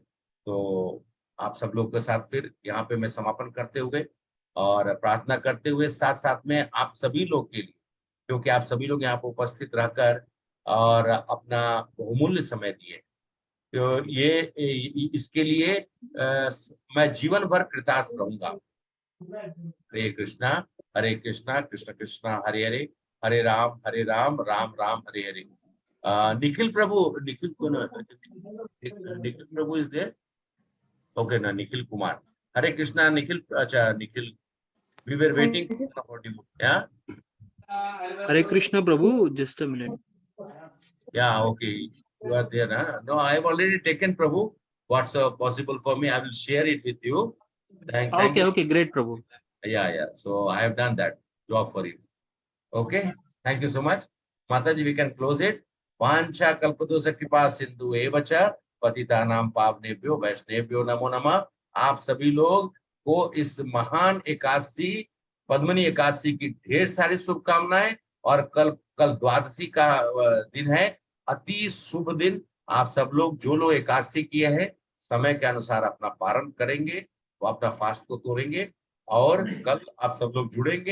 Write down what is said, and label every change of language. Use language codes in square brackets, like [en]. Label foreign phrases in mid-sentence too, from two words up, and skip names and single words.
[hi] तो आप सब लोग के साथ फिर यहाँ पे मैं समापन करते हुए और प्रार्थना करते हुए साथ साथ में आप सभी लोग के लिए, क्योंकि आप सभी लोग यहाँ पर उपस्थित रहकर और अपना बहुमूल्य समय दिए, तो ये इसके लिए मैं जीवन भर कृतार्थ रहूंगा। हरे कृष्णा कृष्ण कृष्ण हरे हरे, हरे राम राम राम हरे हरे। [en] Nikhil Prabhu is there? [hi] ओके ना, निखिल कुमार। हरे कृष्णा निखिल। अच्छा निखिल, [en] We were waiting for you. Ya [hi] हरे कृष्णा प्रभु, [en] Just a minute. Ya okay, you are there, huh? No, I have already taken Prabhu. What's possible for me, I will share it with you. Thank you. Okay, great Prabhu. Yeah. So I have done that job for you. Okay, thank you so much. Mataji, we can close it. [sa] वंच कल्पदोष कृपा सिंधु एवच पतितानम् पावनेभ्यो वैष्णेभ्यो नमो नमः। [hi] आप सभी लोग को इस महान एकादशी पद्मनी एकादशी की ढेर सारी शुभकामनाएं। और कल द्वादशी का दिन है, अति शुभ दिन। आप सब लोग जो लोग एकादशी किए हैं समय के अनुसार अपना पारण करेंगे, वो अपना फास्ट को तोड़ेंगे और कल आप सब लोग जुड़ेंगे।